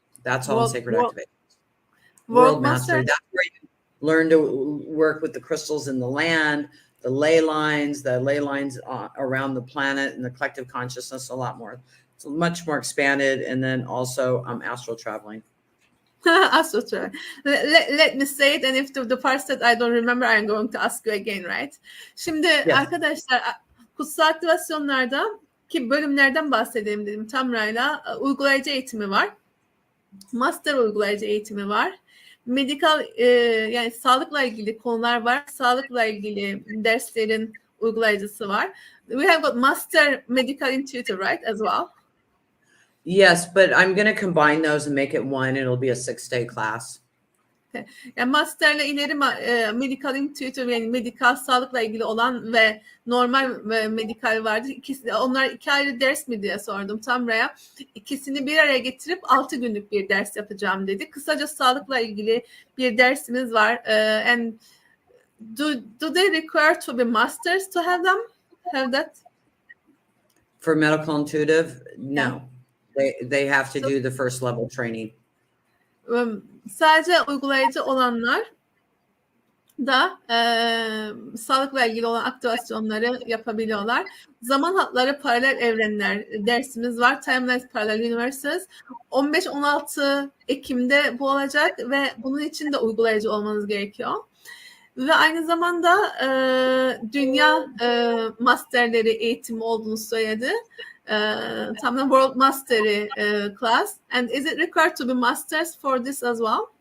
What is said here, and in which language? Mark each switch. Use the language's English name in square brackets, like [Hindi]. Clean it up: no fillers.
[English] That's all in sacred activations. World mastery. That's where you learn to work with the crystals in the land, the ley lines around the planet and the collective consciousness a lot more. It's much more expanded. And then also astral traveling. Astral traveling. Let me say it, and if the parts that I don't remember, I'm going to ask you again, right? [Turkish] Şimdi arkadaşlar, kutsal aktivasyonlarda ki bölümlerden bahsedelim dedim. Tamra'yla uygulayıcı eğitimi var. Master uygulayıcı eğitimi var. Medikal yani sağlıkla ilgili konular var. Sağlıkla ilgili derslerin uygulayıcısı var. [English] We have got Master Medical Intuitive, right, as well? Yes, but I'm going to combine those and make it one. It'll be a 6-day class. Okay. [Turkish] Yani masterle ileri medical intuitive, yani medikal sağlıkla ilgili olan ve normal medikal vardı. Onlar 2 ayrı ders mi diye sordum Tamra'ya. İkisini bir araya getirip 6 günlük bir ders yapacağım dedi. Kısaca sağlıkla ilgili bir dersimiz var. [English] And do they require to be masters to have them? Have that? For medical intuitive, no. They have to do the first level training. [Turkish] Sadece uygulayıcı olanlar da sağlıkla ilgili olan aktivasyonları yapabiliyorlar. Zaman hatları paralel evrenler dersimiz var. Timelines Parallel Universes. 15-16 Ekim'de bu olacak ve bunun için de uygulayıcı olmanız gerekiyor. Ve aynı zamanda dünya masterleri eğitimi olduğunu söyledi. Tamamen World Mastery class. [English] And is it required to be masters for this as well?